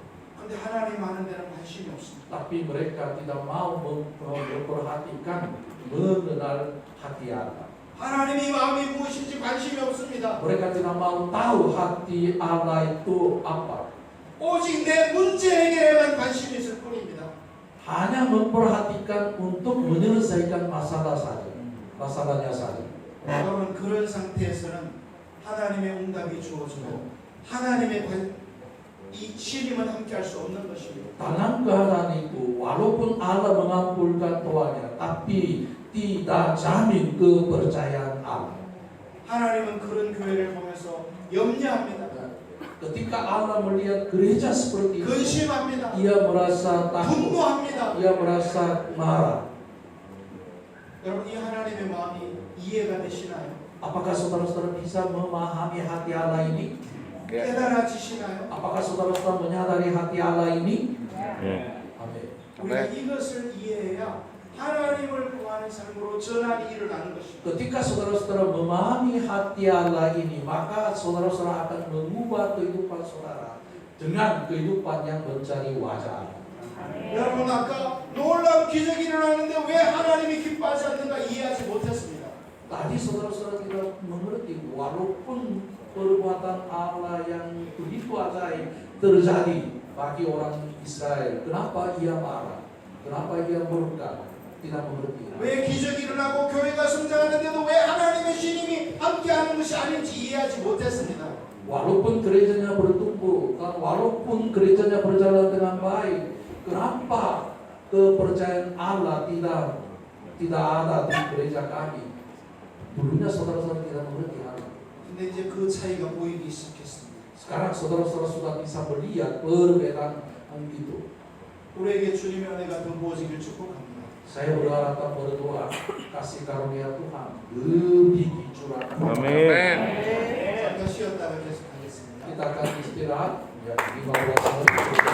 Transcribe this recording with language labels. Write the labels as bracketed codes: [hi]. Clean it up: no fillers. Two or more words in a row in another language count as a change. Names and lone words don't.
[ko] 그런데 하나님 하는 데는 관심이 없습니다. [id] Tapi mereka tidak mau memperhatikan, mengenal hati Allah. [ko] 하나님이 마음이 무엇인지 관심이 없습니다. [id] Mereka tidak mau tahu hati Allah itu apa. [ko] 오직 내 문제 해결에만 관심이 있을 뿐입니다. [id] Hanya memperhatikan untuk menyelesaikan masalah saja, masalahnya saja. [ko] 여러분, 그런 상태에서는 하나님의 응답이 주어지고 하나님의 이 신임은 함께할 수 없는 것입니다. [id] Dalam keadaan itu, walaupun Allah mengabulkan doanya, tapi tidak jamin kepercayaan Allah. [ko] 하나님은 그런 교회를 보면서 염려합니다. [id] Ketika Allah melihat gereja seperti itu, [ko] 근심합니다. [id] ia merasa takut, [ko] 분노합니다. [id] ia merasa marah. [ko] 여러분, 이 하나님의 마음이 이해가 되시나요? [id] Apakah saudara-saudara bisa memahami hati Allah ini? Ya. [ko] 깨달아지시나요? [id] Apakah saudara-saudara menyadari hati Allah ini? Hmm. Amin. [ko] 우리가 이것을 이해해야 하나님을 구하는 삶으로 전환이 일어나는 것입니다. [id] Ketika saudara-saudara memahami hati Allah ini, maka saudara-saudara akan mengubah kehidupan saudara dengan kehidupan yang mencari wajah Allah. [ko] 여러분, 아까 놀라운 기적이 일어나는데 왜 하나님이 기뻐하지 않는가 이해하지 못했습니다. [id] Tadi saudara-saudara tidak mengerti, walaupun perbuatan Allah yang begitu ajaib terjadi bagi orang Israel, kenapa ia marah? Kenapa ia murka? Tidak mengerti. [ko] 왜 기적이 일어나고 교회가 성장하는데도 왜 하나님의 신임이 함께하는 것이 아닌지 이해하지 못했습니다. [id] Walaupun gerejanya bertumbuh dan walaupun gerejanya berjalan dengan baik, kenapa kepercayaan Allah tidak ada di gereja kami? Dulunya saudara-saudara tidak mengerti hal itu. [ko] 근데 이제 그 차이가 보이기 시작했습니다. [id] Sekarang saudara-saudara sudah bisa melihat perbedaan itu. [ko] 우리에게 주님의 은혜가 더 부어지길 축복합니다. [id] Saya berharap dan berdoa kasih karunia Tuhan lebih dicurahkan. Amin. [ko] 잠깐 쉬었다가 계속하겠습니다. [id] Kita akan istirahat ya 15 menit.